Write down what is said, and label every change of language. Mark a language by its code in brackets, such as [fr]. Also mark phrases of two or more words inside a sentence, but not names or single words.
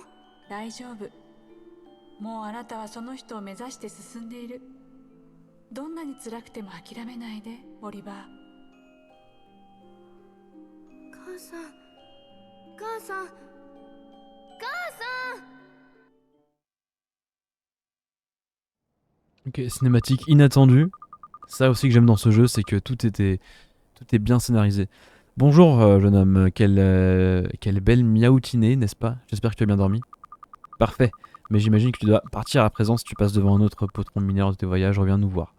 [ja] 大丈夫。もうあなたはその人を目指して進んでいる。どんなに辛くても諦めないで、オリバー。母さん母さん母さん。 [fr] Ok, cinématique inattendue. Ça aussi que j'aime dans ce jeu, c'est que tout est bien scénarisé. Bonjour jeune homme, quelle belle miaoutinée, n'est-ce pas? J'espère que tu as bien dormi. Parfait, mais j'imagine que tu dois partir à présent si tu passes devant un autre potron mineur de tes voyages, reviens nous voir.